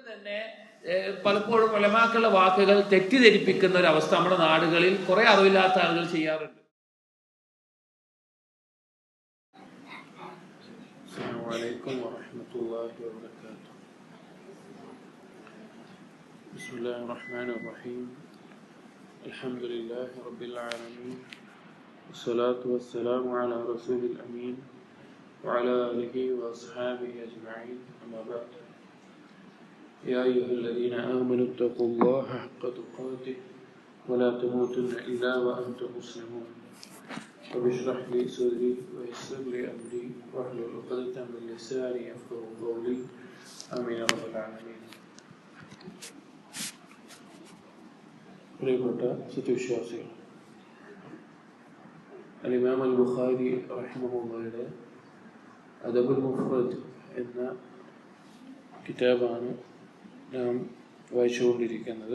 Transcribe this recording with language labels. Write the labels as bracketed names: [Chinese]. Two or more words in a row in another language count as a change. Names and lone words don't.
[Malayalam] തന്നെ പലപ്പോഴും ഉലമാക്കളുടെ വാക്കുകൾ തെറ്റിദ്ധരിപ്പിക്കുന്ന ഒരു അവസ്ഥ നമ്മുടെ നാടുകളിൽ കുറെ അറിവില്ലാത്ത ആളുകൾ ചെയ്യാറുണ്ട്. [Arabic] السلام عليكم ورحمة الله وبركاته. بسم الله الرحمن الرحيم. الحمد لله رب العالمين، والصلاة والسلام على رسول الأمين وعلى آله وأصحابه أجمعين، أما بعد. يا أيها الذين آمنوا اتقوا الله حق تقاته ولا تموتن إلا وأنتم مسلمون. رب اشرح لي صدري ويسر لي أمري واحلل عقدة من لساني يفقهوا قولي، آمين يا رب العالمين. [Malayalam] പ്രിയപ്പെട്ട സത്യവിശ്വാസികൾ, അൽ-ഇമാം അൽ-ബുഖാരി റഹിമഹുള്ളാഹിയുടെ അദബുൽ മുഫ്രദ് എന്ന കിതാബാണ് നാം വായിച്ചുകൊണ്ടിരിക്കുന്നത്.